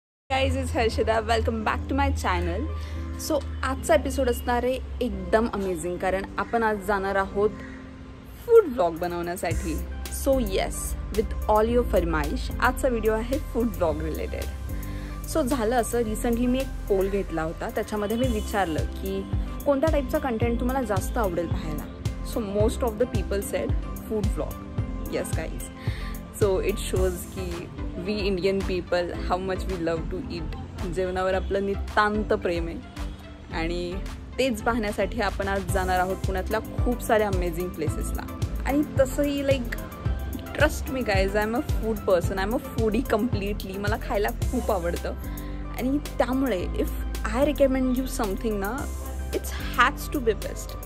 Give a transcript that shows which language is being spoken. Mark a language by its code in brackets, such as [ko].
[en] Guys is Harshada, welcome back to my channel. [mr] So आजचा episode असणार आहे एकदम अमेझिंग, कारण आपण आज जाणार आहोत फूड व्लॉग बनवण्यासाठी. [en] so yes, with all your फरमाईश [mr] आजचा व्हिडिओ आहे [en] Food vlog related. [mr] सो झालं असं, रिसेंटली मी एक पोल घेतला होता, त्याच्यामध्ये मी विचारलं की कोणत्या टाईपचा कंटेंट तुम्हाला जास्त आवडेल पाहायला. [en] So most of the people said food vlog. Yes guys, so it shows की we Indian people how much we love to eat. [mr] जेवणावर आपलं नितांत प्रेम आहे आणि तेच पाहण्यासाठी आपण आज जाणार आहोत पुण्यातल्या खूप साऱ्या अमेझिंग प्लेसेसला. आणि तसंही [en] Like trust me guys, I am a food person, I am a foodie completely. [mr] मला खायला खूप आवडतं आणि त्यामुळे [en] If I recommend you something ना, it's has to be best.